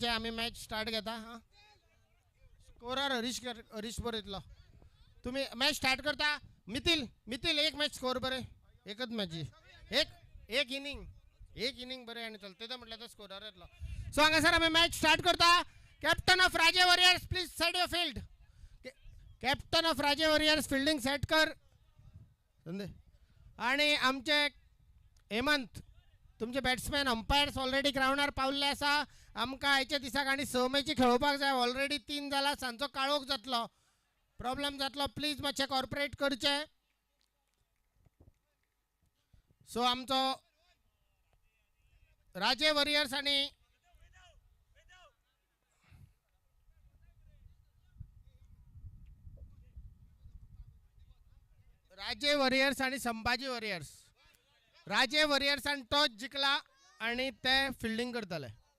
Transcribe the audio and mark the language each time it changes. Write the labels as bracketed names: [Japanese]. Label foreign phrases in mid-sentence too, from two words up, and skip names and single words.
[Konkani] आमी [English] match start [Konkani] घेता. हां स्कोरर हरीश बरयतलो. तुम्ही [English] match start [Konkani] करता. मिथिल एक [English] match score [Konkani] बरे. एकच मॅची एक इनिंग बरे आनी चलते तो म्हटल्यार तो स्कोरर येतलो. सो हांगासर आमी [English] match start [Konkani] करता. [English] captain of राजे वॉरियर्स please set your field. captain of [Konkani] राजे वॉरियर्स फिल्डिंग सेट कर. आणि आमचे हेमंत तुमचे [English] batsman umpires already [Konkani] ग्राउंडार पावल्ले आसा. आमकां आयच्या दिसाक आनी 6 मॅची खेळोवपाक जाय. ऑलरेडी 3 जाला. सांजचो काळोख जातलो. प्रॉब्लेम जातलो. प्लीज मातशें कॉर्पोरेट करचे. सो आमचो राजे वॉरियर्स आणि संभाजी वॉरियर्स. राजे वॉरियर्सान टॉस जिंकला आणि ते फिल्डिंग करतले.